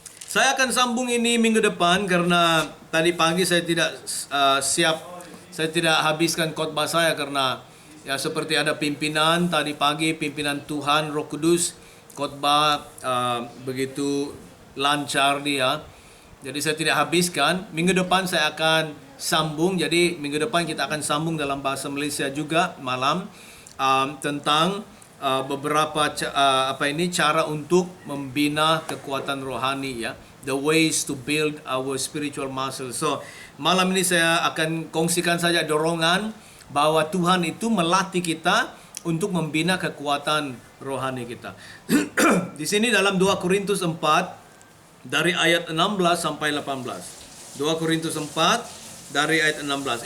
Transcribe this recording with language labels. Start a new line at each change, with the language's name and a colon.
Malay: Saya akan sambung ini minggu depan karena tadi pagi saya tidak saya tidak habiskan khotbah saya karena ya seperti ada pimpinan tadi pagi, pimpinan Tuhan Roh Kudus, khotbah begitu lancar dia. Jadi saya tidak habiskan. Minggu depan saya akan sambung. Jadi minggu depan kita akan sambung dalam bahasa Malaysia juga malam tentang beberapa cara untuk membina kekuatan rohani ya.
English: The ways to build our spiritual muscle.
Malay: So, malam ini saya akan kongsikan saja dorongan bahwa Tuhan itu melatih kita untuk membina kekuatan rohani kita. Di sini dalam 2 Korintus 4 dari ayat 16 sampai 18. 2 Korintus 4 dari ayat 16.